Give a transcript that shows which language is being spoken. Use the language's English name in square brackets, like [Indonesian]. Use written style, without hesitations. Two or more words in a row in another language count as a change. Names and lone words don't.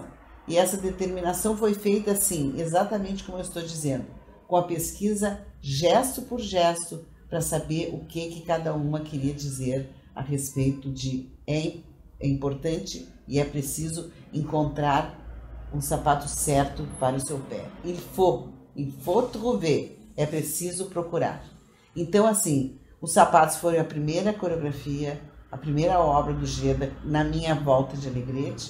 [Portuguese] E essa determinação foi feita assim, exatamente como eu estou dizendo, com a pesquisa gesto por gesto, para saber o que cada uma queria dizer a respeito de é importante e é preciso encontrar um sapato certo para o seu pé. [French] Il faut trouver, [Portuguese] é preciso procurar. Então, assim, os sapatos foram a primeira coreografia, a primeira obra do Geda na minha volta de Alegrete.